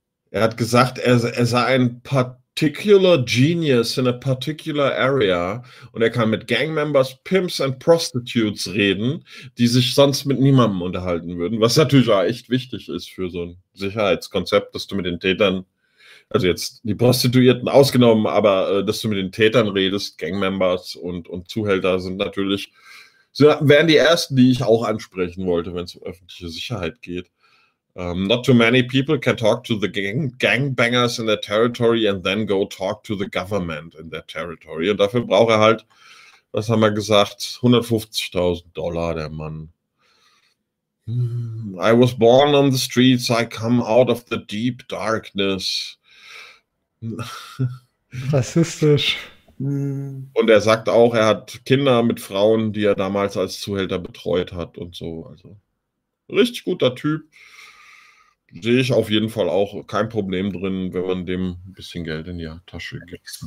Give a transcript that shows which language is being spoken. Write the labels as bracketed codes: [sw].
[de] Er hat gesagt, er sei ein [en] particular genius in a particular area [de] und er kann mit Gangmembers, [en] Pimps and Prostitutes [de] reden, die sich sonst mit niemandem unterhalten würden, was natürlich auch echt wichtig ist für so ein Sicherheitskonzept, dass du mit den Tätern, also jetzt die Prostituierten ausgenommen, aber dass du mit den Tätern redest, Gangmembers und Zuhälter sind natürlich, wären die ersten, die ich auch ansprechen wollte, wenn es um öffentliche Sicherheit geht. [en] Not too many people can talk to the gangbangers in their territory and then go talk to the government in their territory. [de] Und dafür braucht er halt, was haben wir gesagt, $150.000, der Mann. [en] I was born on the streets, I come out of the deep darkness. [de] Rassistisch. Und er sagt auch, er hat Kinder mit Frauen, die er damals als Zuhälter betreut hat und so. Also richtig guter Typ. Sehe ich auf jeden Fall auch kein Problem drin, wenn man dem ein bisschen Geld in die Tasche gibt.